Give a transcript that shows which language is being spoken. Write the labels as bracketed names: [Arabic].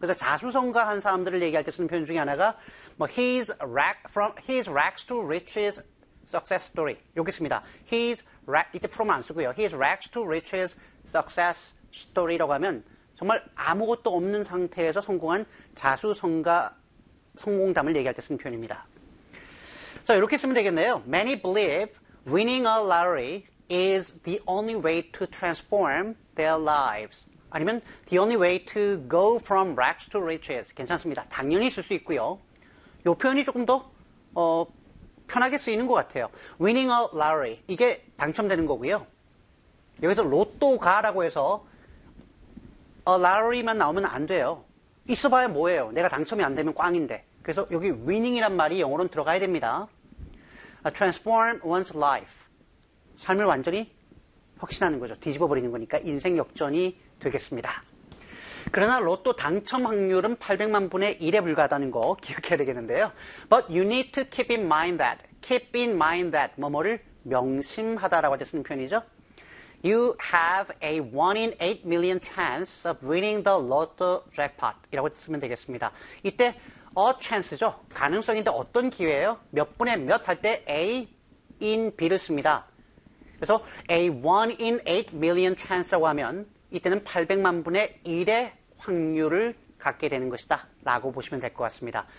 [Korean] 그래서 자수성가한 사람들을 얘기할 때 쓰는 표현 중에 하나가 뭐 [English] his rags to riches success story. [Korean] 여기 있습니다. his rag 이때 from 안 쓰고요. [English] his rags to riches success story [Korean] 라고 하면 정말 아무것도 없는 상태에서 성공한 자수성가 성공담을 얘기할 때 쓰는 표현입니다. 자, 이렇게 쓰면 되겠네요. [English] Many believe winning a lottery is the only way to transform their lives. [Korean] 아니면 [English] the only way to go from rags to riches. [Korean] 괜찮습니다. 당연히 쓸 수 있고요. 이 표현이 조금 더 편하게 쓰이는 것 같아요. [English] Winning a lottery. [Korean] 이게 당첨되는 거고요. 여기서 로또가라고 해서 a lottery만 나오면 안 돼요. 있어봐야 뭐예요. 내가 당첨이 안 되면 꽝인데. 그래서 여기 winning이란 말이 영어로는 들어가야 됩니다. [English] Transform one's life. [Korean] 삶을 완전히 혁신하는 거죠. 뒤집어버리는 거니까 인생 역전이 되겠습니다. 그러나 로또 당첨 확률은 800만 분의 1에 불과하다는 거 기억해야 되겠는데요. [English] But you need to keep in mind that. Keep in mind that. [Korean] 뭐뭐를 명심하다라고 해서 쓰는 표현이죠. [English] You have a 1 in 8 million chance of winning the lotto jackpot. [Korean] 이라고 쓰면 되겠습니다. 이때 a chance죠. 가능성인데 어떤 기회예요? 몇 분의 몇 할 때 a in b를 씁니다. 그래서 [English] a 1 in 8 million chance [Korean] 라고 하면 이때는 800만 분의 1의 확률을 갖게 되는 것이다 라고 보시면 될 것 같습니다.